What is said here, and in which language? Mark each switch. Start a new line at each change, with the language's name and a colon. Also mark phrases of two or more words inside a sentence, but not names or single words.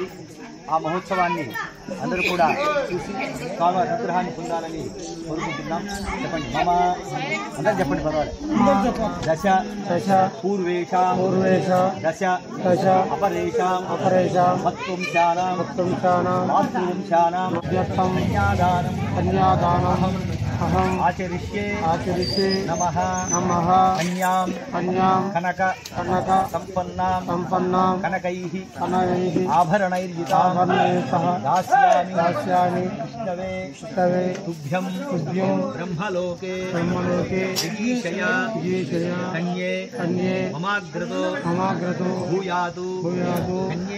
Telugu: ఆ మహోత్సవాన్ని అందరూ కూడా చూసి స్వామి అనుగ్రహాన్ని పొందాలని కోరుకుంటున్నాం. చెప్పండి మమ, అందరూ చెప్పండి పర్వాలేదు.
Sanskrit: దశ దశ పూర్వేషాం దశ దశ అపరేషాం మత్వంశానాం కన్యాదానం आचरिष्ये नमः कन्यां कनक संपन्नां कनकैः आभरणैर्युतां दास्यामि विष्णवे तुभ्यं ब्रह्मलोके जिगीषया कन्ये ममाग्रतो भूयातु कन्ये